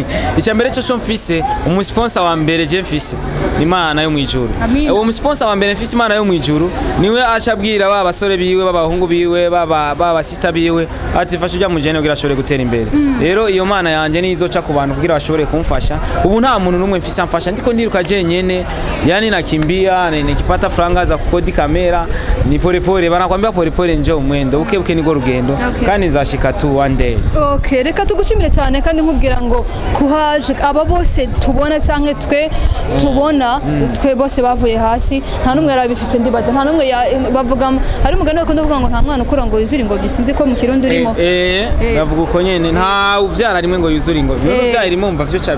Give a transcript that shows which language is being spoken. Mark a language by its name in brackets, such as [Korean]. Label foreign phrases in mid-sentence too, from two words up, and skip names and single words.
[Rundi] icyambere cyo mfise umusponsor wa mbere je mfise Imana yo mwijuru uwo musponsor wa mbere mfise Imana yo mwijuru niwe acabwira ba basore biwe babahungu biwe baba sister biwe ati fasha ujya mu jene kugira ashobore gutera imbere rero iyo Mana yanje nizoca ku bantu kugira bashobore kumfasha ubu nta muntu numwe mfise amfasha ndiko ndiruka je nyene [Swahili] yani nakimbia nikipata franga za kukodi kamera ni pole banakwambia pole njoo mwendo uke [Rundi] nigo rugendo kandi nzashika tu [English] one day. [Rundi] Okay, reka tugushimire cyane kandi nkubwira ngo kuhaje aba bose tubona canke twe tubona twe bose bavuye hasi nta numwe yarabifise ndibaza nta numwe bavuga hari umugani bakunda kuvuga ngo nta mwana ukura ngo yuzure ingobyi sinzi ko mu kirundi urimo bavuga uko nyene nta uvyara rimwe ngo yuzure ingobyi no vyari mumva vyo cabi